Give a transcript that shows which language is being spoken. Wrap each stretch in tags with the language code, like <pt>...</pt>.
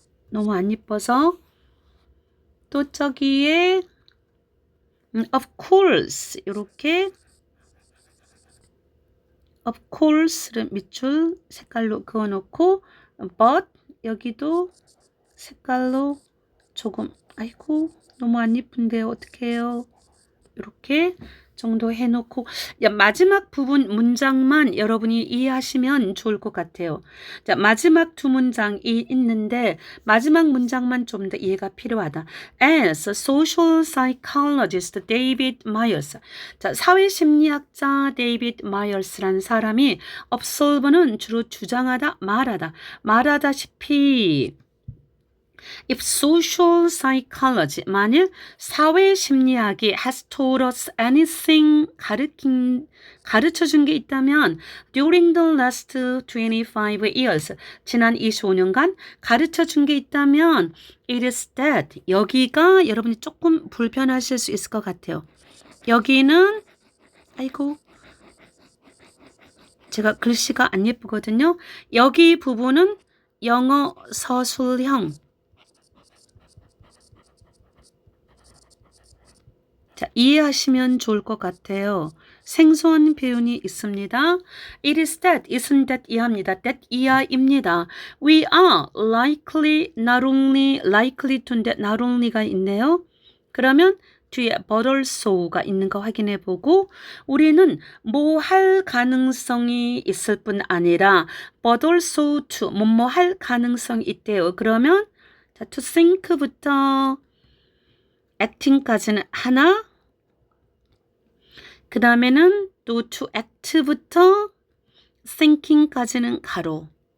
<ko>너무 안 이뻐서 또 저기에</ko> <en>of course</en> <ko>이렇게 of course를 밑줄 색깔로 그어놓고 but 여기도 색깔로 조금 아이고 너무 안 이쁜데요. 어떡해요? 이렇게 정도 해놓고 마지막 부분 문장만 여러분이 이해하시면 좋을 것 같아요. 자, 마지막 두 문장이 있는데 마지막 문장만 좀 더 이해가 필요하다.</ko> <en>As social psychologist David Myers.</en> <ko>자, 사회심리학자 데이비드 마이어스라는 사람이 observe는 주로 주장하다, 말하다시피</ko> <en>If social psychology,</en> <ko>만일 사회심리학이</ko> <en>has taught us anything,</en> <ko>가르쳐 준 게 있다면</ko> <en>during the last 25 years,</en> <ko>지난 25년간 가르쳐 준 게 있다면</ko> <en>it is that,</en> <ko>여기가 여러분이 조금 불편하실 수 있을 것 같아요. 여기는 아이고 제가 글씨가 안 예쁘거든요. 여기 부분은 영어 서술형. 자, 이해하시면 좋을 것 같아요. 생소한 표현이 있습니다.</ko> <en>It is that, isn't that</en> <ko>이하입니다. that 이하입니다.</ko> <en>We are likely, not only, likely to인데 not only가</en> <ko>있네요. 그러면 뒤에 but also가 있는 거 확인해 보고 우리는 뭐 할 가능성이 있을 뿐 아니라</ko> <en>but also to,</en> <ko>뭐뭐 할 가능성이 있대요. 그러면 자, to think부터 acting까지는 하나, 그 다음에는 또 to act부터 thinking까지는 가로.</ko>